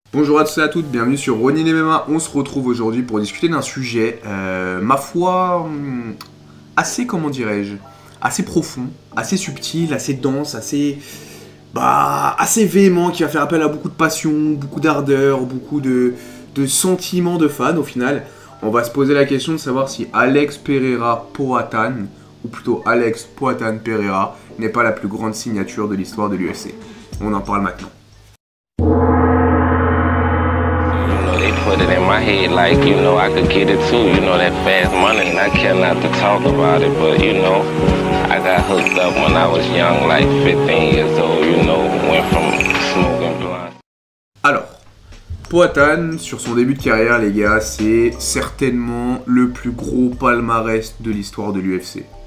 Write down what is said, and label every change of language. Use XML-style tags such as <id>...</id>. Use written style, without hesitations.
<fr>Bonjour à tous et à toutes, bienvenue sur Ronin MMA. On se retrouve aujourd'hui pour discuter d'un sujet, ma foi, assez, comment dirais-je, assez profond, assez subtil, assez dense, assez véhément, qui va faire appel à beaucoup de passion, beaucoup d'ardeur, beaucoup de sentiments de fans au final. On va se poser la question de savoir si Alex Pereira Poatan, ou plutôt Alex Poatan Pereira, n'est pas la plus grande signature de l'histoire de l'UFC. On en parle maintenant.</fr> <en>Put it in my head like, I could get it too, that fast money, and I care not to talk about it, but, I got hooked up when I was young, like 15 years old, went from smoking blunt.</en> <fr>Alors, Poatan, sur son début de carrière, les gars, c'est certainement le plus gros palmarès de l'histoire de l'UFC.</fr>